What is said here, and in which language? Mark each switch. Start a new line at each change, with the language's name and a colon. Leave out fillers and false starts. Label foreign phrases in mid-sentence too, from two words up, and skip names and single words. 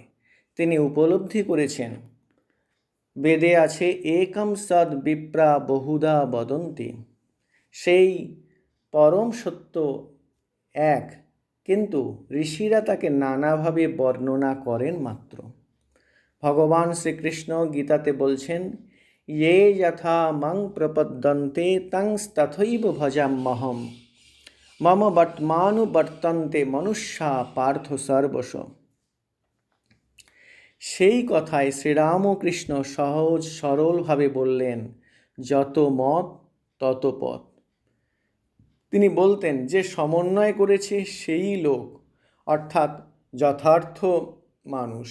Bangla: তিনি উপলব্ধি করেছেন বেদে আছে
Sanskrit: একম সদ বিপ্রা বহুধা বদন্তি।
Bangla: সেই পরম সত্য এক, কিন্তু ঋষিরা তাকে নানাভাবে বর্ণনা করেন মাত্র। ভগবান শ্রীকৃষ্ণ গীতাতে বলছেন
Sanskrit: ये यथा मं प्रपद्यन्ते तं तथैव भजाम्यहम् मम वर्त्मानुवर्तन्ते मनुष्या पार्थ सर्वश।
Bangla: সেই কথায় শ্রীরামকৃষ্ণ সহজ সরলভাবে বললেন যত মত তত পথ। তিনি বলতেন যে সমন্বয় করেছে সেই লোক, অর্থাৎ যথার্থ মানুষ।